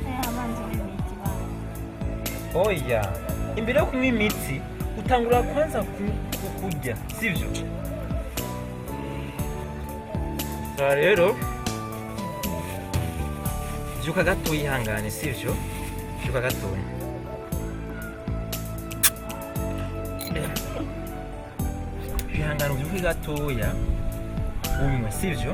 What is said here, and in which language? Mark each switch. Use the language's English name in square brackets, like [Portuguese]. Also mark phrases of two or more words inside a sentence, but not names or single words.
[Rundi] Oya imbere yo kunywa imiti utangura kwanza kurya sivyo? Sa rero byuka gato yihangane sivyo? Byuka gato ihangane ubyuke gatoya unywe sivyo?